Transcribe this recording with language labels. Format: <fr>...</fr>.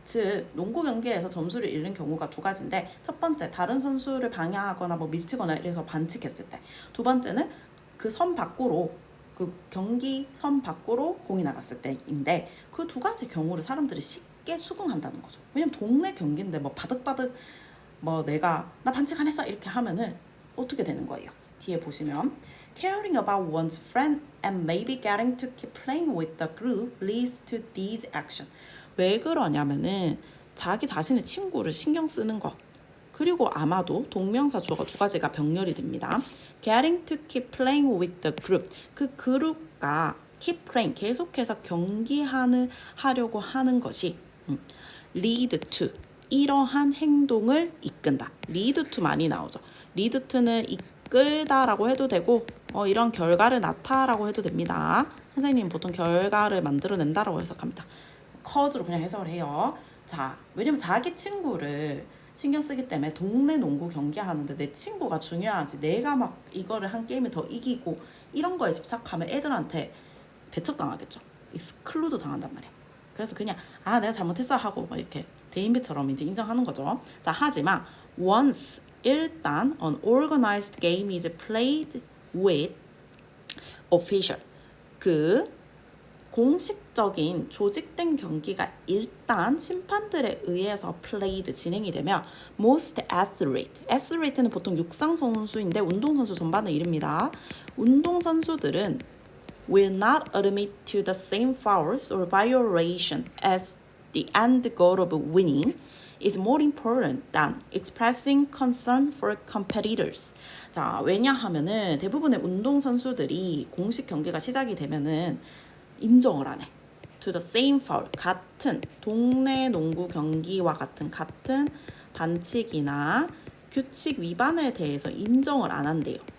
<ko>즉, 농구 경기에서 점수를 잃는 경우가 두 가지인데 첫 번째, 다른 선수를 방해하거나 밀치거나 이래서 반칙했을 때. 두 번째는 그 선 밖으로 그 경기 선 밖으로 공이 나갔을 때인데 그 두 가지 경우를 사람들이 쉽게 수긍한다는 거죠. 왜냐면 동네 경기인데 바득바득 내가 나 반칙 안 했어 이렇게 하면은 어떻게 되는 거예요? 뒤에 보시면</ko> <en>caring about one's friend and maybe getting to keep playing with the group leads to these actions.</en> <ko>왜 그러냐면은 자기 자신의 친구를 신경 쓰는 것 그리고 아마도 동명사 주어가 두 가지가 병렬이 됩니다.</ko> <en>getting to keep playing with the group</en> <ko>그 그룹과</ko> <en>keep playing</en> <ko>계속해서 하려고 하는 것이</ko> <en>lead to</en> <ko>이러한 행동을 이끈다.</ko> <en>lead to</en> <ko>많이 나오죠. lead to는 이끌다라고 해도 되고 이런 결과를 낳다라고 해도 됩니다. 선생님 보통 결과를 만들어낸다라고 해석합니다. cause로 그냥 해석을 해요. 자, 왜냐면 자기 친구를 신경 쓰기 때문에 동네 농구 경기하는데 내 친구가 중요하지 내가 이거를 한 게임을 더 이기고 이런 거에 집착하면 애들한테 배척당하겠죠. 익스클루드 당한단 말이야. 그래서 그냥 내가 잘못했어 하고 이렇게 대인배처럼 이제 인정하는 거죠. 자, 하지만 once 일단</ko> <en>an organized game is played with official</en> <ko>그 공식적인 조직된 경기가 일단 심판들에 의해서 played 진행이 되면</ko> <en>most athlete</en> <ko>는 보통 육상 선수인데 운동선수 전반을 이릅니다. 운동선수들은</ko> <en>will not admit to the same fouls or violation as the end goal of winning is more important than expressing concern for competitors.</en> <ko>자, 왜냐하면은 대부분의 운동선수들이 공식 경기가 시작이 되면은 인정을 안 해.</ko> <en>To the same foul.</en> <ko>같은 동네 농구 경기와 같은 반칙이나 규칙 위반에 대해서 인정을 안 한대요.</ko>